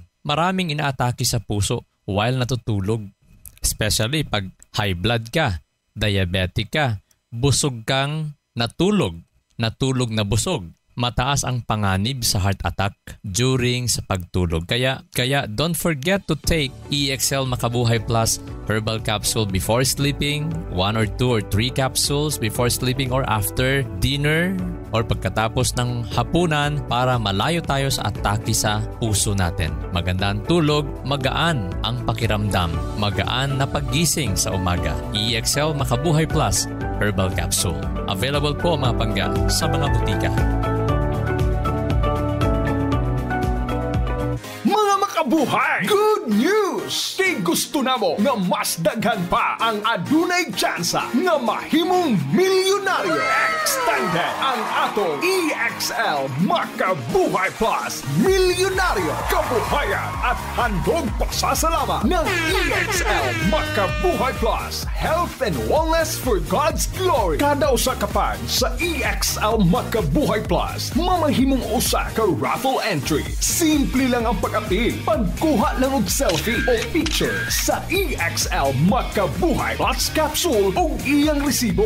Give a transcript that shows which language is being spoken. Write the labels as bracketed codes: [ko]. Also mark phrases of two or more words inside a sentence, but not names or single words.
[tl] Maraming inaatake sa puso while natutulog, especially pag [en] high blood [tl] ka, diabetic ka, busog kang natulog na busog. Mataas ang panganib sa [en] heart attack [tl] during sa pagtulog. [en] Kaya don't forget to take EXL Makabuhay Plus Herbal Capsule before sleeping, 1 or 2 or 3 capsules before sleeping or after dinner or [tl] pagkatapos ng hapunan para malayo tayo sa atake sa puso natin. Maganda ang tulog, magaan ang pakiramdam, magaan na paggising sa umaga. EXL Makabuhay Plus Herbal Capsule. Available po mga pangga sa mga butika. Buhay! [en] Good news! [ceb] Kay gusto namo nga mas daghan pa ang adunay tsansa nga mahimong milyonaryo. Extended ang ato EXL Makabuhay Plus Milyonaryo. [tl] Kabuhayan at handog pasasalamat ng EXL Makabuhay Plus Health and Wellness for God's Glory. [ceb] Kada usa ka pan sa EXL Makabuhay Plus, mamahimong usa ka raffle entry. Simple lang ang pag-apil. Pagkuha lang og selfie o picture sa EXL Makabuhay Plus Capsule o iyang resibo.